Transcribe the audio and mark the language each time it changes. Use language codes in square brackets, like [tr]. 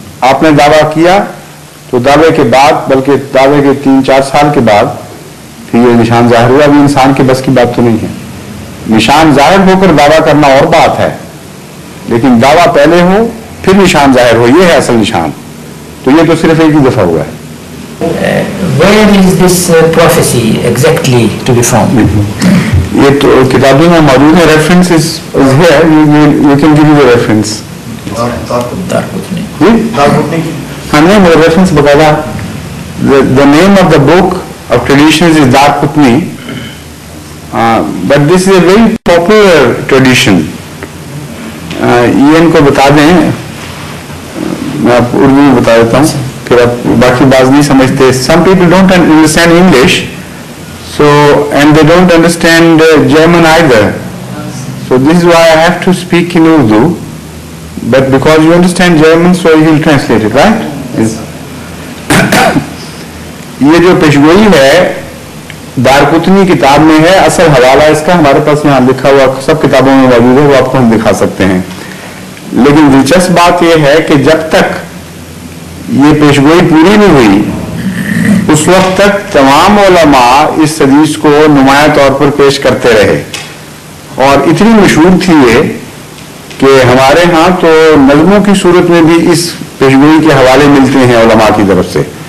[ur] آپ نے دعویٰ کیا تو دعوے کے بعد, بلکہ دعوے کے 3-4 سال کے بعد پھر یہ نشان ظاہر ہوا. ابھی انسان کے بس کی بات تو نہیں ہے. نشان ظاہر ہو کر دعویٰ کرنا اور بات ہے, لیکن دعویٰ پہلے ہو پھر نشان ظاہر ہو, یہ ہے اصل نشان. تو یہ تو صرف ایک ہی دفعہ ہوا ہے. [en] Where is this prophecy exactly to be found? [ur] یہ تو کتابوں میں موجود ہے. [en] Reference is here. You can give me the reference. [ur] ہاں نہیں, میرا ریفرنس بتایا. [en] The name of the book of traditions is Darqutni, but this is a very popular tradition. [ur] یہ ان کو بتا دیں, میں آپ اردو میں بتا دیتا ہوں, پھر آپ باقی بات نہیں سمجھتے. [en] Some people don't understand English, so and they don't understand German either. So this is why I have to speak in Urdu. But because you understand German, so you will translate it, right? [ur] یہ جو پیشگوئی ہے دارقطنی کتاب میں ہے. اصل حوالہ اس کا ہمارے پاس یہاں لکھا ہوا سب کتابوں میں موجود ہے, وہ آپ کو ہم دکھا سکتے ہیں. لیکن دلچسپ بات یہ ہے کہ جب تک یہ پیشگوئی پوری نہیں ہوئی اس وقت تک تمام علماء اس حدیث کو نمایاں طور پر پیش کرتے رہے, اور اتنی مشہور تھی یہ کہ ہمارے ہاں تو نظموں کی صورت میں بھی اس پیشگوئی کے حوالے ملتے ہیں علماء کی طرف سے.